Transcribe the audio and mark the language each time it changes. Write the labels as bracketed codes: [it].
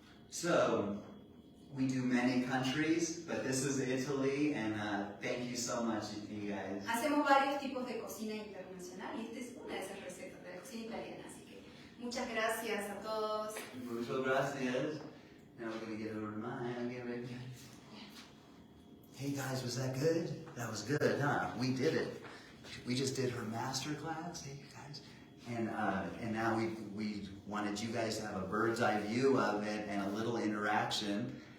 [en] So, we do many countries, but this is Italy, and thank you so much, you guys. [es] Hacemos varios tipos de cocina internacional, y esta es una de esas recetas de la cocina italiana, así que muchas gracias a todos. Muchas gracias. [en] Now we're going to get over to mine. Get ready. Hey guys, was that good? That was good, huh? We did it. We just did her master class. Hey guys. And now we wanted you guys to have a bird's eye view of it and a little interaction.